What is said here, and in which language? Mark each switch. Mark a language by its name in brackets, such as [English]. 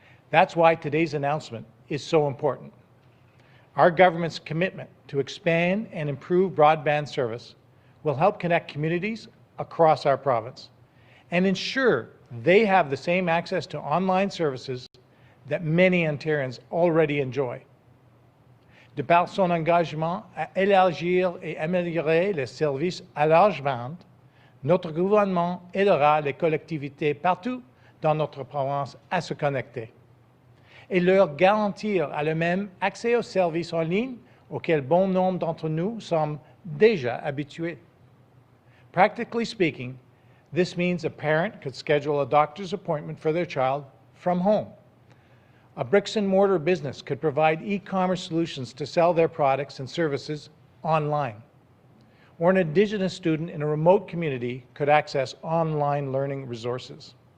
[English] That's why today's announcement is so important. Our government's commitment to expand and improve broadband service will help connect communities across our province and ensure they have the same access to online services that many Ontarians already enjoy. [French] De par son engagement à élargir et améliorer les services à large bande, notre gouvernement aidera les collectivités partout dans notre province à se connecter et leur garantir à le même accès aux services en ligne auxquels bon nombre d'entre nous sommes déjà habitués. [English] Practically speaking, this means a parent could schedule a doctor's appointment for their child from home. A bricks-and-mortar business could provide e-commerce solutions to sell their products and services online. Or an Indigenous student in a remote community could access online learning resources.